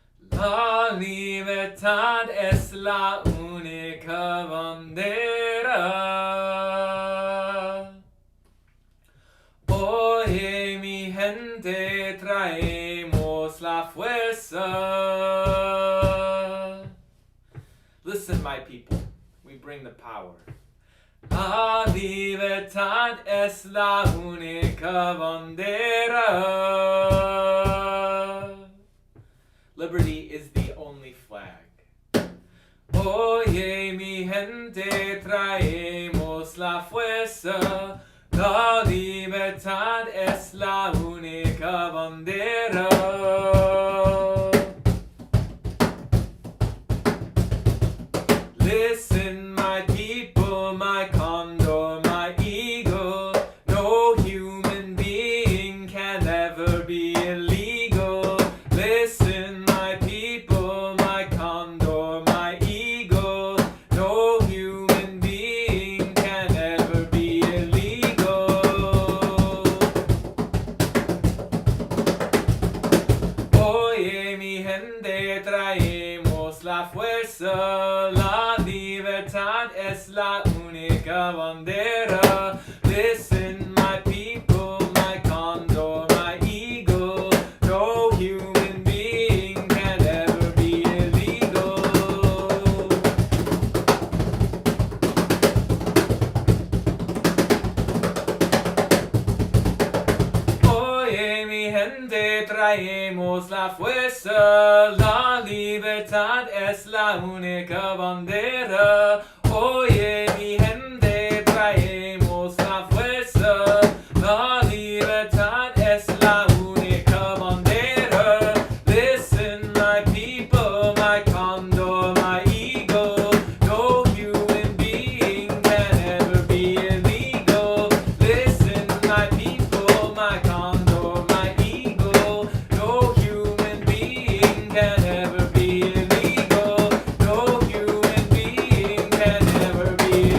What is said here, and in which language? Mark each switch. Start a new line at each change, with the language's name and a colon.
Spanish: La libertad es la única bandera. Oye, mi gente, traemos la fuerza.
English: Listen, my people, we bring the power.
Spanish: La libertad es la única bandera.
English: Liberty is the only flag.
Spanish: Oye, mi gente, traemos la fuerza. La libertad es la única bandera.
English: Listen, my people, my condor, my eagle. No human being can ever be illegal. Listen, my people, my condor, my eagle. No human being can ever be illegal.
Spanish: Oye, mi gente, traemos la fuerza. La libertad es la única bandera.
English: Listen, my people, my condor, my eagle. No human being can ever be illegal.
Spanish: Oye, mi gente, traemos la fuerza. La libertad es la única bandera. Oye, mi gente, traemos la fuerza. La libertad es la única bandera.
English: Listen, my people, my condor, my eagle. No human being can ever be illegal. Listen, my people, my condor, my eagle. No human being can ever be illegal. No human being can ever be